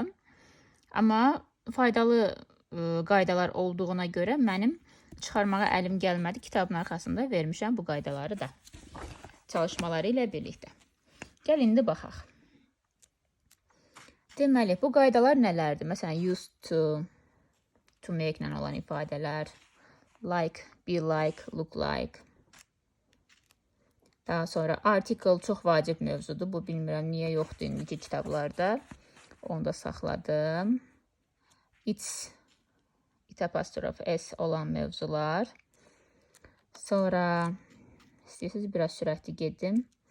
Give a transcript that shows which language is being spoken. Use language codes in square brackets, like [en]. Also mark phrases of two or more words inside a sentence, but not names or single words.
[az] Amma faydalı qaydalar olduğuna görə mənim çıxarmağa əlim gəlmədi. Kitabın arxasında vermişəm bu qaydaları da. Çalışmaları ilə birlikdə. Gəl indi baxaq. Deməli, bu qaydalar nələrdir? Məsələn, [en] used to make [az] ilə olan ifadələr, [en] like, be like, look like. [az] Daha sonra article çox vacib mövzudur. Bu bilmirəm niyə yoxdur indiki kitablarda. Onu da saxladım. It apostrof S olan mövzular. Sonra istəyirsiniz biraz sürətli gedim.